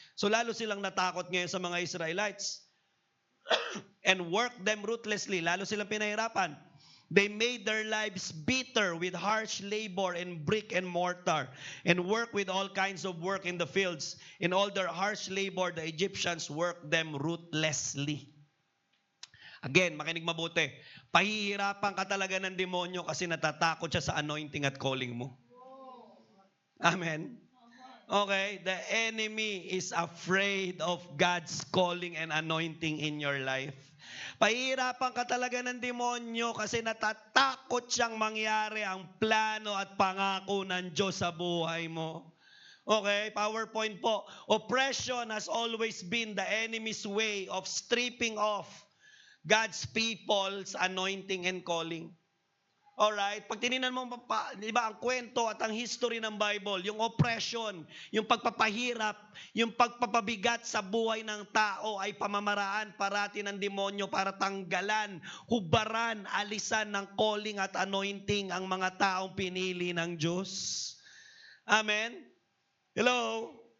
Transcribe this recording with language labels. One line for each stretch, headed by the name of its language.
Filipino: So lalo silang natakot ngayon sa mga Israelites.
English: And worked them ruthlessly.
Filipino: Lalo silang pinahirapan.
English: They made their lives bitter with harsh labor and brick and mortar and work with all kinds of work in the fields. In all their harsh labor, the Egyptians worked them ruthlessly.
Filipino: Again, makinig mabuti. Pahihirapan ka talaga ng demonyo kasi natatakot siya sa anointing at calling mo. Amen? Okay?
English: The enemy is afraid of God's calling and anointing in your life.
Filipino: Pahihirapan ka talaga ng demonyo kasi natatakot siyang mangyari ang plano at pangako ng Diyos sa buhay mo. Okay, PowerPoint po.
English: Oppression has always been the enemy's way of stripping off God's people's anointing and calling. Alright?
Filipino: Pag tininan mo, di ba, ang kwento at ang history ng Bible, yung oppression, yung pagpapahirap, yung pagpapabigat sa buhay ng tao ay pamamaraan parati ng demonyo para tanggalan, hubaran, alisan ng calling at anointing ang mga taong pinili ng Diyos. Amen? Hello?